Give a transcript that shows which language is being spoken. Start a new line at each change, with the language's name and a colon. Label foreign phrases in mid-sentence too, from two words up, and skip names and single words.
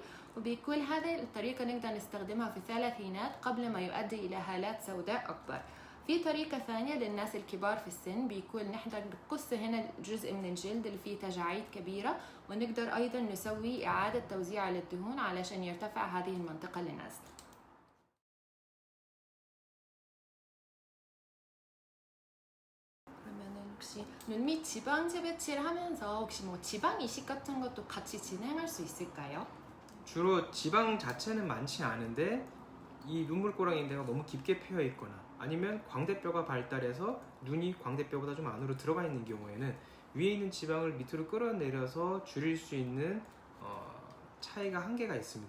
Arabic: وبيكون هذه الطريقة نقدر نستخدمها في الثلاثينات قبل ما يؤدي إلى هالات سوداء أكبر. في طريقة ثانية للناس الكبار في السن بيكون نحن نقص هنا جزء من الجلد اللي فيه تجاعيد كبيرة ونقدر أيضا نسوي إعادة توزيع للدهون علشان يرتفع هذه المنطقة اللي نازلة.
Korean: 그러면은 혹시 눈밑 지방 재배치를 하면서 혹시 뭐 지방 이식 같은 것도 같이 진행할 수 있을까요? 주로 지방 자체는 많지 않은데 이 눈물꼬랑 인대가 너무 깊게 패여 있거나 아니면 광대뼈가 발달해서 눈이 광대뼈보다 좀 안으로 들어가 있는 경우에는 위에 있는 지방을 밑으로 끌어내려서 줄일 수 있는 차이가 한계가 있습니다.